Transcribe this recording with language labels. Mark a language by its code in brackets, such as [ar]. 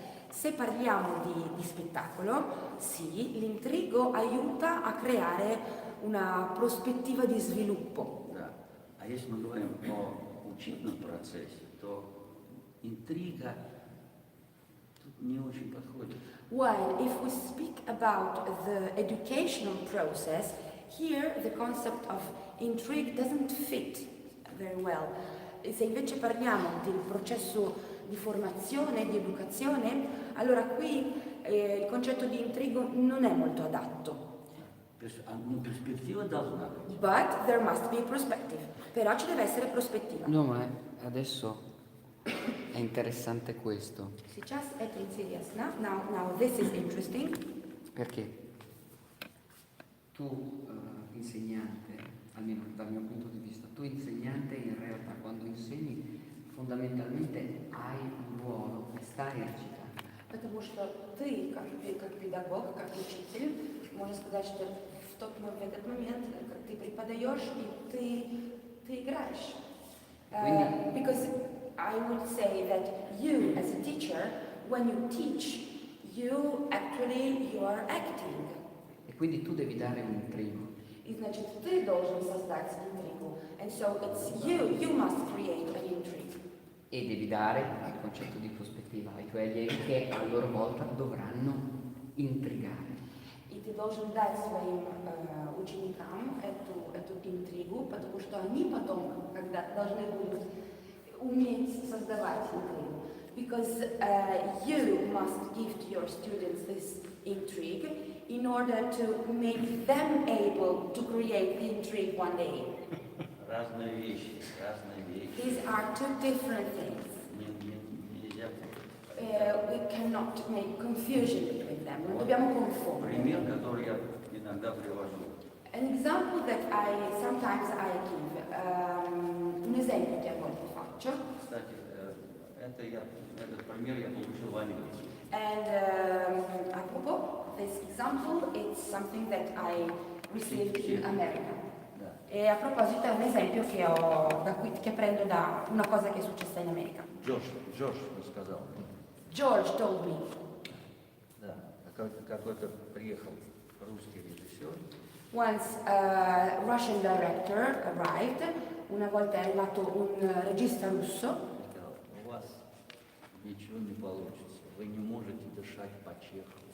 [it] Se parliamo di spettacolo, sì, l'intrigo aiuta a creare una prospettiva di sviluppo. [ru] Да. А если мы говорим о учебном процессе, то интрига тут не очень подходит. [en] While if we speak about the educational process, here the concept of intrigue doesn't fit very well. [it] E se invece parliamo del processo di formazione, di educazione, allora qui il concetto di intrigo non è molto adatto. [ru] Ну, перспектива должна быть. [en] But there must be perspective. [it] Però ci deve essere prospettiva. No, ma adesso è interessante questo, [ru] Сейчас это интересно. [en] Now this is interesting. [it] perché tu insegnante, almeno dal mio punto di vista, tu insegnante in realtà quando insegni fondamentalmente hai un ruolo che stai recitando. [ru] Потому что ты, как педагог, как учитель, можно сказать, что в этот момент, как ты преподаешь, и ты играешь. [en] Because I would say that you, as a teacher, when you teach, you are acting. [it] E quindi tu devi dare un intrigo. [ru] И значит, ты должен создать интригу. [en] And so it's you must create an intrigue. [it] E devi dare il concetto di prospettiva ai tuoi allievi che a loro volta dovranno intrigare. [ru] И ты должен дать своим ученикам эту интригу, потому что они потом, когда должны будут уметь создавать интригу. [en] Because you must give to your students this intrigue in order to make them able to create the intrigue one day. [ru] Разные вещи, разные вещи. [en] These are two different things. [ru] Нельзя. [en] We cannot make confusion between them. [it] Non dobbiamo confondere. [ru] Пример, который я иногда привожу. [en] An example that sometimes I give, [it] un esempio che a volte faccio, [ru] Кстати, этот пример я получил в Америке. [en] and apropos, this example, it's something that I received in America. [ru] Да. [it] E a proposito è un esempio che prendo da una cosa che è successa in America. [ru] Джордж рассказал. [en] George told me, [ru] Да. Какой-то приехал русский режиссер. [en] once a Russian director arrived, [it] una volta è arrivato un regista russo, [ru] Сказал, у вас ничего не получится. Вы не можете дышать по Чехову.